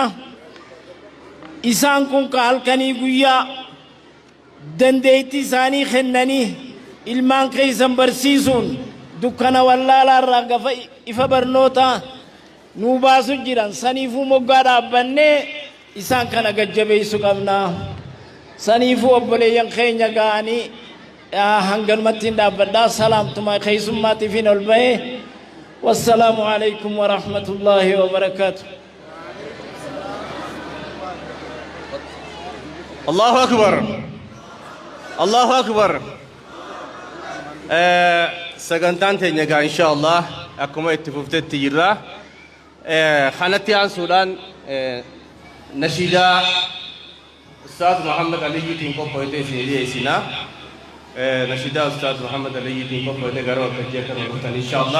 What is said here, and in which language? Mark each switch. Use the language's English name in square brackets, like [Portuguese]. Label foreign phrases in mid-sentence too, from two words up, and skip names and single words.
[Oromo] isaan kun ka halkanii guyyaa dandeettii isaanii kennanii ilmaan keeysan barsiisuun dukkana wallaalaa irraa gafa ifa barnootaa nuu baasu jiran saniifuu moggaa dhaabbannee isaan kana gajjabeessu qabna saniifuu obboleeyyan keenya ga'anii hangalumatti hin dhaabbadhaa salaamtuma keeysummaatiifin ol bahee [Arabic] والسلام عليكم ورحمة الله وبركاته الله أكبر الله أكبر [Oromo] sagantaan teenya gaa [Arabic] إن شاء الله [Oromo] akkuma itti fuftetti jirra. Kanatti aansuudhaan nashiidaa Ustaaz Muhammad Aliyyiitiin qopho'ee isin dhiyeessinaa. Nashiidaa Ustaaz Muhammad Aliyyiitiin qopho'ee gara waltajjii akka dhuftan [Arabic] إن شاء الله.